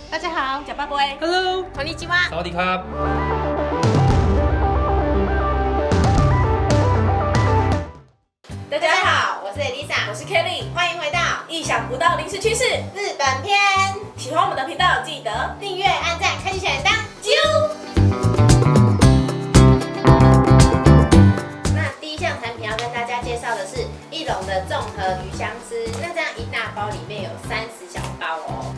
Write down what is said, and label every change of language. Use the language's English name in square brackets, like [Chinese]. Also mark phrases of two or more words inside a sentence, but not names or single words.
[Chinese] 大家好，假巴布埃 [English] Hello， [Japanese] こんにちは。 [Thai] สวัสดีครับ。 [Chinese] 大家好，我是 Elisa，我是 Kelly，欢迎回到意想不到临时趋势日本篇。喜欢我们的频道，记得订阅、按赞、开启小铃铛，啾！那第一项产品要跟大家介绍的是一笼的综合鱼香丝，那这样一大包里面有30小包哦。